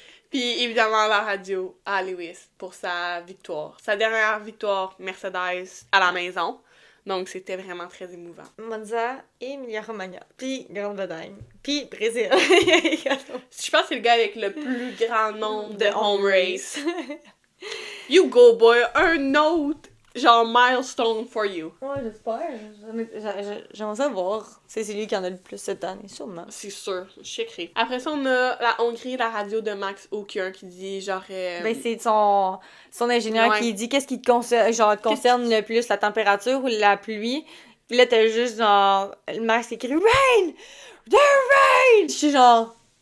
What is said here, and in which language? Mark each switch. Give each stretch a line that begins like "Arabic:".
French: Puis évidemment, la radio à Lewis pour sa victoire. Sa dernière victoire Mercedes à la maison. Donc, c'était vraiment très émouvant. Monza et Emilia-Romagna. Puis Grande-Bretagne. Puis Brésil. Je pense que c'est le gars avec le plus grand nombre de home race.
English: You go, boy!
French: Un autre, genre,
English: milestone for you.
French: Ouais, j'espère. J'aimerais ça voir. C'est lui qui en a le plus cette année, sûrement. C'est sûr, je checkerai. Après ça, on a la Hongrie, la radio de Max Aucun qui dit, genre... Ben, c'est son ingénieur qui dit qu'est-ce qui te concerne le plus, la température ou la pluie. Puis là, t'as juste genre... Max qui écrit «
English: Rain! The rain!
French: » Je suis genre...